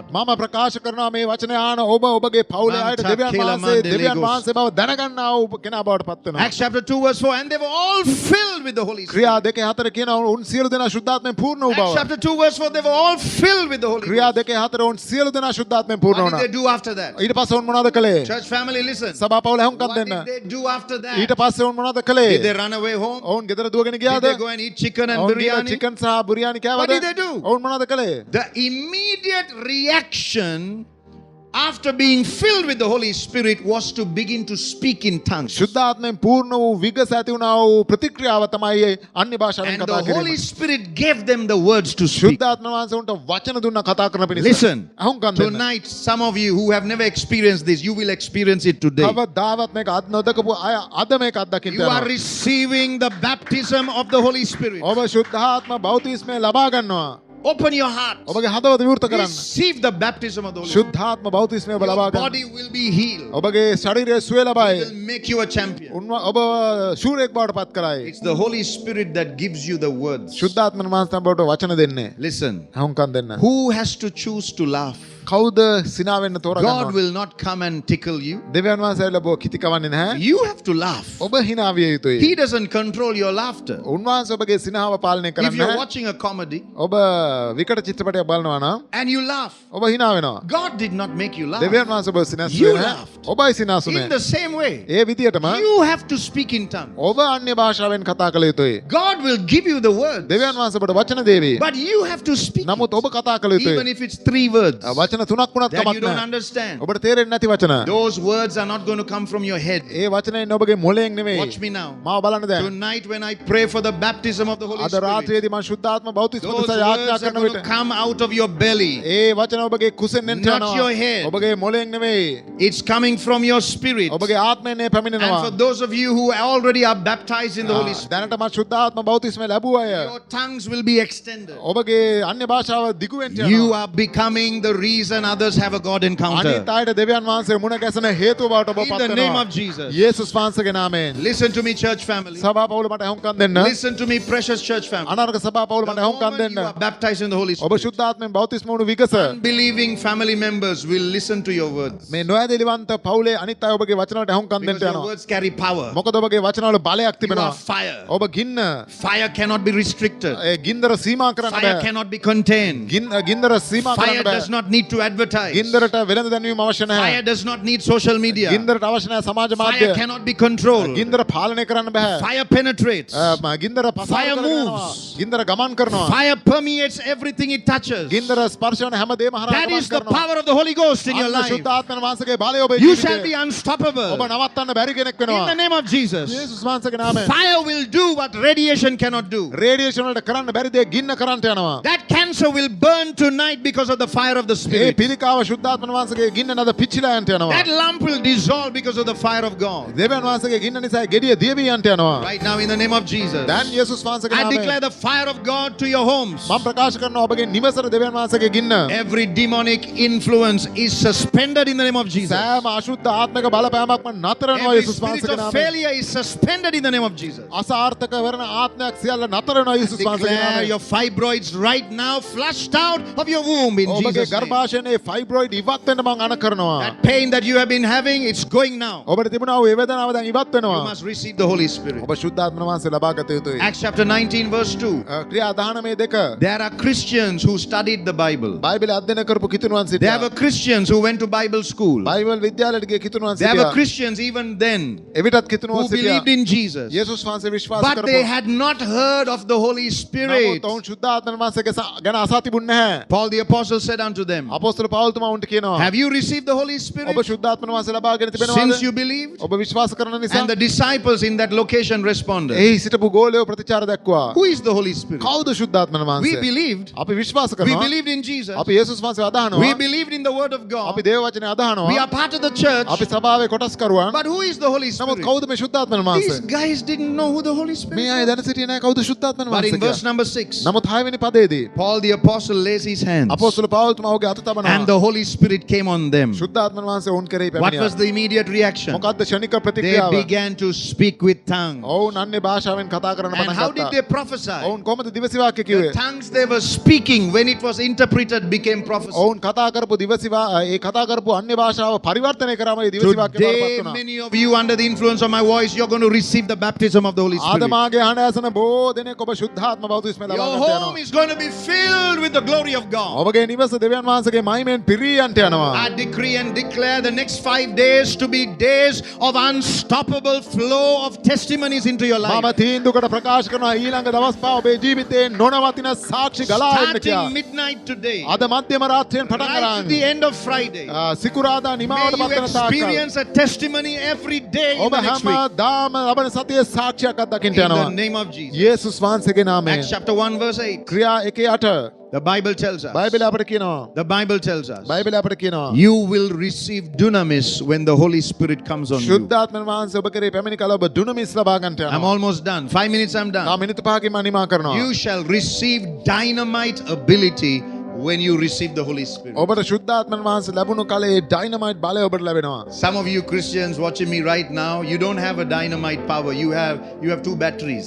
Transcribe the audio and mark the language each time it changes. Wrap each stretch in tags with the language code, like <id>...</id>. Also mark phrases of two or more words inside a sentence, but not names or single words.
<si>මම ප්‍රකාශ කරනවා මේ වචනය ආන ඔබ ඔබගේ පවුලේ අයට දෙවියන් වහන්සේ බව දැනගන්නා වූ කෙනා බවට පත් වෙනවා.</si> <en>Acts chapter 2 verse 4, and they were all filled with the Holy Spirit.</en> <si>ක්‍රියා 2:4 කියනවා උන් සියලු දෙනා ශුද්ධාත්මයෙන් පූර්ණ වූ</si> <en>Acts</en> <si>බව.</si> <en>chapter 2 verse 4, they were all filled with the Holy</en> <si>ක්‍රියා</si> <en>Spirit.</en> <si>2:4 උන් සියලු දෙනා ශුද්ධාත්මයෙන් පූර්ණ</si> <en>What</en> <si>වුණා.</si> <en>did they do after that?</en> <si>ඊට පස්සේ උන් මොනවද කළේ?</si> <en>Church family, listen.</en> <si>සභා පවුල හුඟක්</si> <en>What</en> <si>දෙන්න.</si> <en>did they do after that?</en> <si>ඊට පස්සේ උන් මොනවද කළේ?</si> <en>Did they run away home?</en> <si>ඔවුන් ගෙදර දුවගෙන</si> <en>Did</en> <si>ගියාද?</si> <en>they go and eat chicken and</en> <si>ඔවුන් ගිහලා</si> <en>biryani?</en> <si>චිකන් සහ බුරියානි කෑවද?</si> <en>What did they do?</en> <si>ඔවුන් මොනවද කළේ?</si> <en>The immediate reaction after being filled with the Holy Spirit was to begin to speak in tongues.</en> <si>ශුද්ධාත්මයෙන් පූර්ණ වූ විගස ඇති වුණා වූ ප්‍රතික්‍රියාව තමයි අන්‍ය භාෂාවෙන්</si> <en>And</en> <si>කතා</si> <en>the Holy</en> <si>කිරීම.</si> <en>Spirit gave them the words to speak.</en> <si>ශුද්ධාත්ම වහන්සේ උන්ට වචන දුන්නා කතා කරන පිණිස.</si> <en>Listen,</en> <si>අහුම්කම් දෙන්න.</si> <en>tonight, some of you who have never experienced this, you will experience it today.</en> <si>කවදාවත් මේක අත් නොදකපු අය අද මේක අත්දකින්න</si> <en>You are</en> <si>යනවා.</si> <en>receiving the baptism of the Holy Spirit.</en> <si>ඔබ ශුද්ධාත්ම බෞතිස්මය ලබා ගන්නවා.</si> <en>Open your heart.</en> <si>ඔබගේ හදවත විවෘත කරන්න.</si> <en>Receive the baptism of the Holy Spirit.</en> <si>ශුද්ධාත්ම බෞතිස්මය ඔබ ලබා</si> <en>Your</en> <si>ගන්න.</si> <en>body will be healed.</en> <si>ඔබගේ ශරීරය සුවය</si> <en>It</en> <si>ලබයි.</si> <en>will make you a champion.</en> <si>ඔබ ශූරයෙක් බවට පත් කරයි.</si> <en>It's the Holy Spirit that gives you the words.</en> <si>ශුද්ධාත්ම වහන්සේ ඔබට වචන දෙන්නේ.</si> <en>Listen,</en> <si>අහුම්කම් දෙන්න.</si> <en>who has to choose to laugh?</en> <si>කවුද සිනා වෙන්න</si> <en>God</en> <si>තෝරගන්නවා?</si> <en>will not come and tickle you.</en> <si>දෙවියන් වහන්සේ ඇවිල්ලා ඔබ කිති කවන්නේ නැහැ.</si> <en>You have to laugh.</en> <si>ඔබ hina විය යුතුයි.</si> <en>He doesn't control your laughter.</en> <si>උන්වහන්සේ ඔබගේ සිනහව පාලනය</si> <en>If</en> <si>කරන්නේ</si> <en>you're</en> <si>නැහැ.</si> <en>watching a comedy</en> <si>ඔබ විකට චිත්‍රපටයක් බලනවා නම්</si> <en>and you laugh,</en> <si>ඔබ hina වෙනවා.</si> <en>God did not make you laugh.</en> <si>දෙවියන් වහන්සේ ඔබ</si> <en>You</en> <si>සිනාසුනේ නැහැ.</si> <en>laughed.</en> <si>ඔබයි සිනාසුනේ.</si> <en>In the same way,</en> <si>ඒ විදියටම</si> <en>you have to speak in tongues.</en> <si>ඔබ අන්‍ය භාෂාවෙන් කතා කළ යුතුයි.</si> <en>God will give you the words,</en> <si>දෙවියන් වහන්සේ ඔබට වචන දේවි.</si> <en>but you have to speak</en> <si>නමුත්</si> <en>it,</en> <si>ඔබ කතා කළ</si> <en>even</en> <si>යුතුයි.</si> <en>if it's 3 words</en> <si>වචන තුනක් වුණත්</si> <en>that you</en> <si>කමක්</si> <en>don't</en> <si>නැහැ.</si> <en>understand.</en> <si>ඔබට තේරෙන්නේ නැති වචන.</si> <en>Those words are not going to come from your head.</en> <si>ඒ වචනයෙන් ඔබගේ මොළයෙන් නෙමෙයි.</si> <en>Watch me now.</en> <si>මාව බලන්න දැන්.</si> <en>Tonight when I pray for the baptism of the Holy</en> <si>අද</si> <en>Spirit,</en> <si>රාත්‍රියේදී මම ශුද්ධාත්ම බෞතිස්ම</si> <en>those</en> <si>උදෙසා යාඥා</si> <en>words are</en> <si>කරන</si> <en>going</en> <si>විට</si> <en>to come out of your belly.</en> <si>ඒ වචන ඔබගේ කුසෙන් එන්න</si> <en>Not</en> <si>යනවා.</si> <en>your head.</en> <si>ඔබගේ මොළයෙන් නෙමෙයි.</si> <en>It's coming from your spirit.</en> <si>ඔබගේ ආත්මයෙන් ඒ පැමිණෙනවා.</si> <en>And for those of you who already are baptized in the Holy Spirit,</en> <si>දැනටම ශුද්ධාත්ම බෞතිස්මය ලැබුව අය</si> <en>your tongues will be extended.</en> <si>ඔබගේ අන්‍ය භාෂාව දිගු වෙන්න</si> <en>You</en> <si>යනවා.</si> <en>are becoming the reason others have a God encounter.</en> <si>අනිත් අයට දෙවියන් වහන්සේ මුණ ගැසෙන හේතුව බවට ඔබ</si> <en>In</en> <si>පත්</si> <en>the name</en> <si>වෙනවා.</si> <en>of Jesus.</en> <si>යේසුස් වහන්සේගේ නාමයෙන්.</si> <en>Listen to me, church family.</en> <si>සභා පවුල මට අහුම්කම් දෙන්න.</si> <en>Listen to me, precious church family.</en> <si>අනාරක සභා පවුල</si> <en>The</en> <si>මට අහුම්කම්</si> <en>moment</en> <si>දෙන්න.</si> <en>you are baptized in the Holy</en> <si>ඔබ</si> <en>Spirit,</en> <si>ශුද්ධාත්මයෙන් බෞතිස්ම වුණු විගස</si> <en>unbelieving family members will listen to your words.</en> <si>මේ නොඇදෙලිවන්ත පවුලේ අනිත් අය ඔබගේ වචන වලට අහුම්කම්</si> <en>Because</en> <si>දෙන්න</si> <en>your</en> <si>යනවා.</si> <en>words carry power.</en> <si>මොකද ඔබගේ වචන වල බලයක්</si> <en>You are</en> <si>තිබෙනවා.</si> <en>fire.</en> <si>ඔබ ගින්න</si> <en>Fire cannot be restricted.</en> <si>ඒ ගින්දර සීමා කරන්න</si> <en>Fire</en> <si>බෑ.</si> <en>cannot be contained.</en> <si>ගින්දර සීමා</si> <en>Fire</en> <si>කරන්න</si> <en>does</en> <si>බෑ.</si> <en>not need to advertise.</en> <si>ගින්දරට වෙළඳ දැන්වීම අවශ්‍ය</si> <en>Fire</en> <si>නැහැ.</si> <en>does not need social media.</en> <si>ගින්දරට අවශ්‍ය නැහැ සමාජ මාධ්‍ය.</si> <en>Fire cannot be controlled.</en> <si>ගින්දර පාලනය කරන්න බෑ.</si> <en>Fire penetrates.</en> <si>ගින්දර පසාර</si> <en>Fire</en> <si>කරගෙන යනවා.</si> <en>moves.</en> <si>ගින්දර ගමන් කරනවා.</si> <en>Fire permeates everything it touches.</en> <si>ගින්දර ස්පර්ශ වන හැමදේම හරහා</si> <en>That</en> <si>ගමන්</si> <en>is the</en> <si>කරනවා.</si> <en>power of the Holy Ghost in your</en> <si>අන්න</si> <en>life.</en> <si>ශුද්ධාත්මන වහන්සේගේ බලය ඔබේ</si> <en>You shall be</en> <si>ජීවිතේ.</si> <en>unstoppable.</en> <si>ඔබ නවත්තන්න බැරි කෙනෙක්</si> <en>In</en> <si>වෙනවා.</si> <en>the name of Jesus.</en> <si>යේසුස් වහන්සේගේ නාමයෙන්.</si> <en>Fire will do what radiation cannot do.</en> <si>රේඩියේෂන් වලට කරන්න බැරි දේ ගින්න කරන්ට යනවා.</si> <en>That cancer will burn tonight because of the fire of the</en> <si>ඒ</si> <en>Spirit.</en> <si>පිළිකාව ශුද්ධාත්මන වහන්සේගේ ගින්න නද පිච්චිලා යන්ට යනවා.</si> <en>That lump will dissolve because of the fire of God.</en> <si>දෙවියන් වහන්සේගේ ගින්න නිසා ගෙඩිය දියවි යන්ට යනවා.</si> <en>Right now, in the name of Jesus,</en> <si>දැන් යේසුස් වහන්සේගේ</si> <en>I</en> <si>නාමයෙන්</si> <en>declare the fire of God to your homes.</en> <si>මම ප්‍රකාශ කරනවා ඔබගේ නිවසට දෙවියන් වහන්සේගේ ගින්න.</si> <en>Every demonic influence is suspended in the name of Jesus.</en> <si>සෑම අශුද්ධ ආත්මික බලපෑමක්ම නතර වෙනවා</si> <en>Every</en> <si>යේසුස්</si> <en>spirit</en> <si>වහන්සේගේ</si> <en>of</en> <si>නාමයෙන්.</si> <en>failure is suspended in the name of Jesus.</en> <si>අසාර්ථක වෙන ආත්මයක් සියල්ල නතර වෙනවා යේසුස් වහන්සේගේ</si> <en>Declare</en> <si>නාමයෙන්.</si> <en>your fibroids right now flushed out of your womb in</en> <si>ඔබගේ</si> <en>Jesus' name.</en> <si>ගර්භාෂයේ ෆයිබ්‍රොයිඩ් ඉවත් වෙන්න මම අණ කරනවා.</si> <en>That pain that you have been having, it's going now.</en> <si>ඔබට තිබුණා වූ ඒ වේදනාව දැන් ඉවත්</si> <en>You</en> <si>වෙනවා.</si> <en>must receive the Holy Spirit.</en> <si>ඔබ ශුද්ධාත්ම වහන්සේ ලබා ගත යුතුයි.</si> <en>Acts chapter 19 verse 2.</en> <si>ක්‍රියා 19:2</si> <en>There are Christians who studied the Bible.</en> <si>බයිබලය අධ්‍යයනය කරපු කිතුණුවන්</si> <en>There</en> <si>සිටියා.</si> <en>were Christians who went to Bible school.</en> <si>බයිබල් විද්‍යාලයට ගිය කිතුණුවන්</si> <en>There were</en> <si>සිටියා.</si> <en>Christians even then</en> <si>එවිටත්</si> <en>who</en> <si>කිතුණුවන්</si> <en>believed</en> <si>සිටියා.</si> <en>in Jesus.</en> <si>යේසුස් වහන්සේ විශ්වාස</si> <en>But they</en> <si>කරපු.</si> <en>had not heard of the Holy Spirit.</en> <si>නමුත් ඔවුන් ශුද්ධාත්ම වහන්සේගේ ගැන අසා තිබුණේ නැහැ.</si> <en>Paul the apostle said unto them,</en> <si>අපොස්තල පවුල්තුමා උන්ට කියනවා.</si> <en>have you received the Holy Spirit</en> <si>ඔබ ශුද්ධාත්ම වහන්සේ ලබාගෙන</si> <en>since</en> <si>තිබෙනවද?</si> <en>you believed?</en> <si>ඔබ විශ්වාස කරන නිසා.</si> <en>And the disciples in that location responded,</en> <si>එහි සිටපු ගෝලයෝ ප්‍රතිචාර දැක්වුවා.</si> <en>who is the Holy Spirit?</en> <si>කවුද ශුද්ධාත්ම</si> <en>We</en> <si>වහන්සේ?</si> <en>believed.</en> <si>අපි විශ්වාස</si> <en>We</en> <si>කරනවා.</si> <en>believed in Jesus.</en> <si>අපි යේසුස් වහන්සේ</si> <en>We</en> <si>අදහනවා.</si> <en>believed in the word of</en> <si>අපි</si> <en>God.</en> <si>දේව වචනේ</si> <en>We</en> <si>අදහනවා.</si> <en>are part of the church.</en> <si>අපි සභාවේ කොටස්කරුවන්.</si> <en>But who is the Holy</en> <si>නමුත්</si> <en>Spirit?</en> <si>කවුද මේ ශුද්ධාත්ම</si> <en>These</en> <si>වහන්සේ?</si> <en>guys didn't know who the Holy Spirit</en> <si>මේ අය</si> <en>was.</en> <si>දැන සිටියේ නැහැ කවුද ශුද්ධාත්ම</si> <en>But</en> <si>වහන්සේ</si> <en>in verse</en> <si>කියලා.</si> <en>number 6,</en> <si>නමුත් 6 වෙනි පදයේදී</si> <en>Paul the apostle lays his hands</en> <si>අපොස්තල පවුල්තුමා ඔහුගේ අත තබනවා.</si> <en>And the Holy Spirit came on them.</en> <si>ශුද්ධාත්මන් වහන්සේ ඔවුන් කෙරෙහි</si> <en>What</en> <si>පැමිණියා.</si> <en>was the immediate reaction?</en> <si>මොකද්ද ෂණික</si> <en>They</en> <si>ප්‍රතික්‍රියාව?</si> <en>began to speak with tongues.</en> <si>ඔවුන් අන්නේ භාෂාවෙන් කතා කරන්න</si> <en>And</en> <si>පටන්</si> <en>how did</en> <si>ගත්තා.</si> <en>they prophesy?</en> <si>ඔවුන් කොහොමද දිවසි වාක්‍ය</si> <en>The</en> <si>කිව්වේ?</si> <en>tongues they were speaking, when it was interpreted, became prophecy.</en> <si>ඔවුන් කතා කරපු ඒ කතා කරපු අන්‍ය භාෂාව පරිවර්තනය කරාම ඒ දිවසි වාක්‍ය</si> <en>Today,</en> <si>බවපත් වුණා.</si> <en>many of you, under the influence of my voice, you're going to receive the baptism of the Holy</en> <si>ආද</si> <en>Spirit.</en> <si>මාගේ හඬ ඇසෙන බොහෝ දෙනෙක් ඔබ ශුද්ධාත්ම බෞතිස්මය ලබා</si> <en>Your</en> <si>ගන්නට</si> <en>home</en> <si>යනවා.</si> <en>is going to be filled with the glory of God.</en> <si>ඔබගේ නිවස දෙවියන් වහන්සේගේ මහිමෙන් පිරී යන්ට යනවා.</si> <en>I decree and declare the next 5 days to be days of unstoppable flow of testimonies into your life.</en> <si>මම තීන්දුවකට ප්‍රකාශ කරනවා ඊළඟ දවස් පහ ඔබේ ජීවිතේ නොනවතින සාක්ෂි ගලා එන්න</si> <en>Starting</en> <si>කියලා.</si> <en>midnight today,</en> <si>අද මධ්‍යම රාත්‍රියෙන් පටන්</si> <en>right to the</en> <si>ගන්න.</si> <en>end of Friday,</en> <si>සිකුරාදා</si> <en>may</en> <si>නිමාවට</si> <en>you</en> <si>පත් වෙන තාක්කල්</si> <en>experience a testimony every day in</en> <si>ඔබ</si> <en>the next week.</en> <si>හැමදාම ලබන සතියේ සාක්ෂියක් අත්දකින්න</si> <en>In the</en> <si>යනවා.</si> <en>name of Jesus.</en> <si>යේසුස් වහන්සේගේ නාමයෙන්.</si> <en>Acts chapter 1 verse 8.</en> <si>ක්‍රියා 1:8</si> <en>The Bible tells us.</en> <si>බයිබලය අපට කියනවා.</si> <en>The Bible tells us.</en> <si>බයිබලය අපට කියනවා.</si> <en>You will receive dunamis when the Holy Spirit comes on you.</en> <si>ශුද්ධාත්මන් වහන්සේ ඔබ කරේ පැමිණි කල ඔබ දුනමිස් ලබා ගන්නට</si> <en>I'm</en> <si>යනවා.</si> <en>almost done. 5 minutes I'm</en> <si>තා</si> <en>done.</en> <si>මිනිත්තු 5කින් මම නිමා කරනවා.</si> <en>You shall receive dynamite ability when you receive the Holy Spirit.</en> <si>ඔබට ශුද්ධාත්මන් වහන්සේ ලැබුණු කලේ ඩයිනමයිට් බලය ඔබට ලැබෙනවා.</si> <en>Some of you Christians watching me right now, you don't have a dynamite power. You have 2 batteries.</en>